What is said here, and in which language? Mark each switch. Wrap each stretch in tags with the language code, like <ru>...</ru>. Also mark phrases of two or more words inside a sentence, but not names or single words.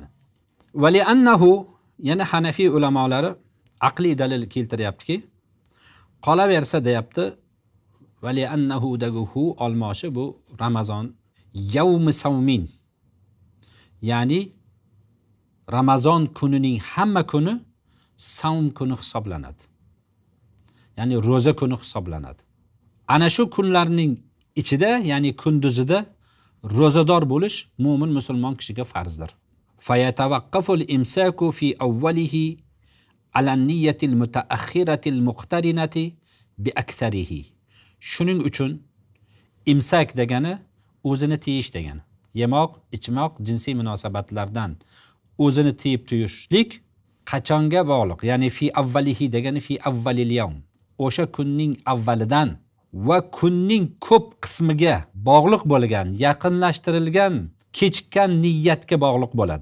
<ar>ولأنه,</ar> <uz>yana Hanafiy ulamolari aqliy dalil keltiryaptiki, qolaversa deyapti,</uz> <ar>ولأنه</ar> <uz>daguhu olmoshi bu Ramazon</uz> <ar>يوم صوم,</ar> <uz>ya'ni Ramazon kunining hamma kuni savm kuni hisoblanadi. Ya'ni roza kuni hisoblanadi. Ana shu kunlarning ichida, ya'ni kunduzida rozador bo'lish mu'min musulmon kishiga farzdir.</uz> <ar>فيتوقف الإمساك في أوله على النية المتأخرة المقترنة بأكثره.</ar> <uz>Shuning uchun imsak degani o'zini tiyish degani. Yemoq, ichmoq, jinsiy munosabatlardan o'zini tiyib tuyishlik qachonga bog'liq? Ya'ni</uz> <ar>في أوله</ar> <uz>degani</uz> <ar>في أول اليوم.</ar> <uz>O'sha kunning avvalidan va kunning ko'p qismiga bog'liq bo'lgan, yaqinlashtirilgan, kechikkan niyatga bog'liq bo'ladi.</uz>